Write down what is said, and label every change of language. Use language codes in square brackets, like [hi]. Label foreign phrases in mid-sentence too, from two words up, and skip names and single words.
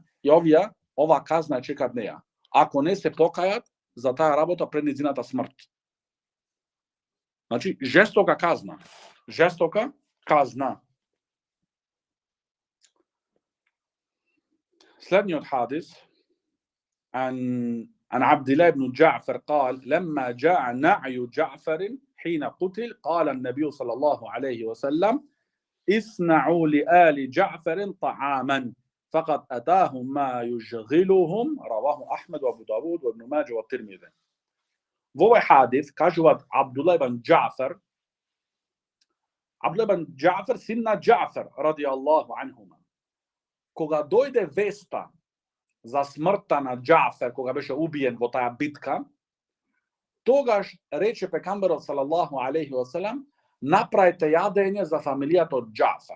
[mk] И ова казна е чекат неја. Ако не се покајат за таа работа пред нејзината смрт. Значи, жестока казна. Жестока казна. Следниот хадис [ar] عن عبد الله بن جعفر قال لما جاء نعي جعفر حين قتل قال النبي صلى الله عليه وسلم اصنعوا لآل جعفر طعاما فقد أتاهم ما يشغلهم رواه أحمد وأبو داود وابن ماجه والترمذي. [mk] Во овој хадис кажуваат Абдулlah ибн Џафар, син на Џафар [ar] رضي الله عنهما. [mk] Кога дојде веста за смртта на Џафар, кога беше убиен во таа битка, тогаш рече пекамберот [ar] صلى الله عليه وسلم, [mk] направите јадење за фамилијата од Џафар.